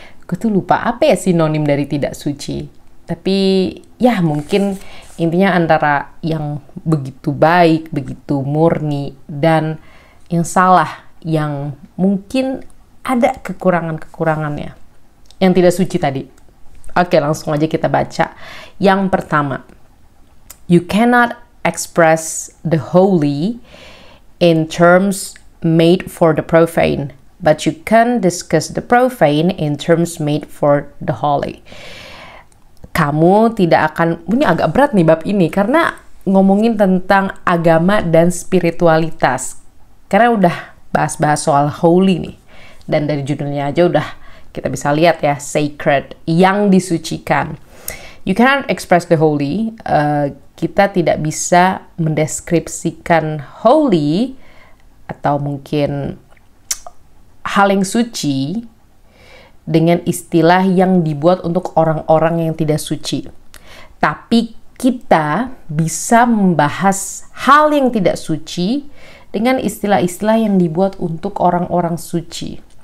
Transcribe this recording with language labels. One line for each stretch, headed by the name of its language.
Indonesian: Gue tuh lupa apa ya sinonim dari tidak suci. Tapi ya mungkin intinya antara yang begitu baik, begitu murni, dan yang salah, yang mungkin ada kekurangan-kekurangannya. Yang tidak suci tadi. Oke, langsung aja kita baca. Yang pertama,
English: you cannot express the holy in terms made for the profane, but you can discuss the profane in terms made for the holy.
Indonesian: Kamu tidak akan, ini agak berat nih bab ini, karena ngomongin tentang agama dan spiritualitas. Karena udah bahas-bahas soal holy nih, dan dari judulnya aja udah kita bisa lihat ya, sacred, yang disucikan.
English: You cannot express the holy.
Indonesian: Kita tidak bisa mendeskripsikan holy atau mungkin hal yang suci dengan istilah yang dibuat untuk orang-orang yang tidak suci. Tapi kita bisa membahas hal yang tidak suci dengan istilah-istilah yang dibuat untuk orang-orang suci.